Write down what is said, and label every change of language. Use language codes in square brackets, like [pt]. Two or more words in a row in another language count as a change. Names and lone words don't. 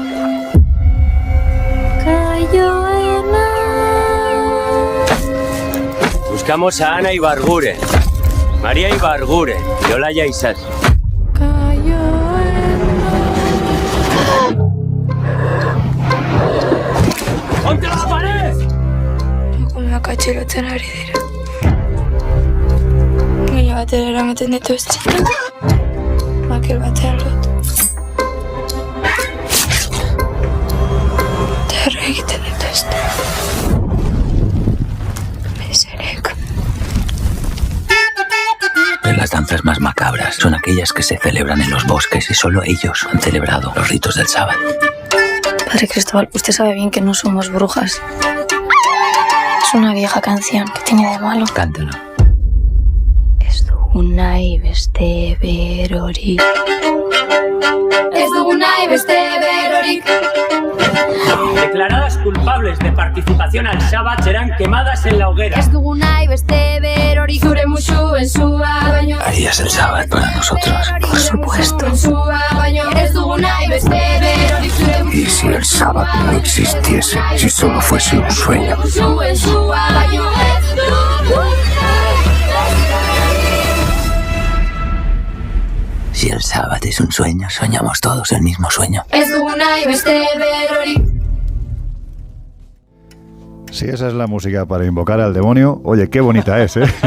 [es] Buscamos a Ana Ibarguren, María Ibarguren y Olaya Isas. ¡Contra la pared! [eu] Atxilotzen ari dira. Baina batera eramaten dituzte. Makel batean lotu. Terra egiten dituzte. Meserek. [es] Las danzas más macabras son aquellas que se celebran en los bosques y solo ellos han celebrado los ritos del sábado. Padre Cristóbal, usted sabe bien que no somos brujas. Es una vieja canción. ¿Qué tiene de malo? Cántalo. [eu] Ez dugu nahi beste berorik. Ez dugu nahi beste berorik. [es] Declaradas culpables de participación al Shabbat serán quemadas en la hoguera. [eu] Ez dugu nahi beste berorik. Zure musuen sua baino. [es] Harías el sábado para nosotros. Por supuesto. [eu] Ez dugu nahi beste berorik. [es] ¿Y si el sábado no existiese? Si solo fuese un sueño. Si el sábado es un sueño, soñamos todos el mismo sueño. Si esa es la música para invocar al demonio, oye, qué bonita es, ¿eh?